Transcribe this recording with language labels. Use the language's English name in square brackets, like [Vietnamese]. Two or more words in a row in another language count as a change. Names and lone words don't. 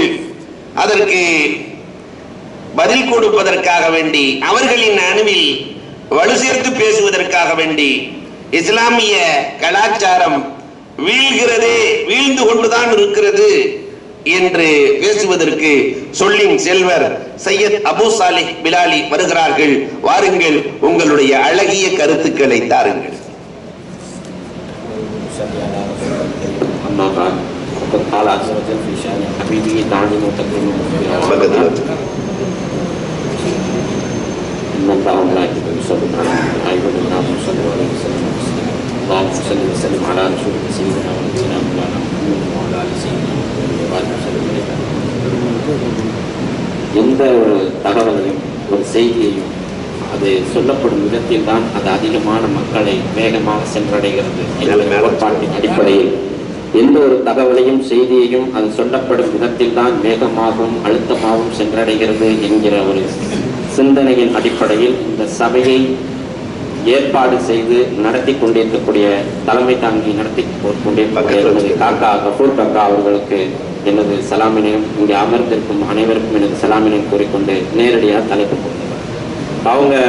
[Tamil] அதற்கு பதில் கொடுப்பதற்காக வேண்டி, அவர்களின் அணுவில் வலு சேர்த்து பேசுவதற்காக வேண்டி, இஸ்லாமிய கலாச்சாரம் வீழ்கிறதே, வீழ்ந்து கொண்டுதான் இருக்கிறது என்று பேசுவதற்கு சொல்லின் செல்வர் சையத் அபு சாலிஹ் பிலாலி வருகிறார்கள். வாருங்கள், உங்களுடைய அழகிய கருத்துக்களை தாருங்கள். [Arabic] قال عز وجل في شأن حبيبه دعني وتكرمه إن الله وملائكته يصلون على النبي يا أيها الذين صلوا عليه وسلموا تسليما اللهم صل وسلم على رسولك سيدنا ونبينا مولانا محمد وعلى آله سيدنا وبارك وسلم عليه. [Tamil] எந்த ஒரு தகவலையும் ஒரு செய்தியையும் அது சொல்லப்படும் விதத்தில் தான் அது அதிகமான மக்களை வேகமாக சென்றடைகிறது. கோட்பாட்டின் அடிப்படையில் எந்த ஒரு தகவலையும் செய்தியையும் அது சொல்லப்படும் விதத்தில் தான் வேகமாகவும் அழுத்தமாகவும் சென்றடைகிறது என்கிற ஒரு சிந்தனையின் அடிப்படையில் இந்த சபையை ஏற்பாடு செய்து நடத்தி கொண்டிருக்கக்கூடிய தலைமை தாங்கி நடத்தி கொண்டிருக்கக்கூடிய காக்கா கபூர் காக்கா அவர்களுக்கு எனது சலாமினையும் இங்கே அமர்ந்திருக்கும் அனைவருக்கும் எனது சலாமினையும் கூறிக்கொண்டு நேரடியாக தலைப்பு கொடுத்தார்.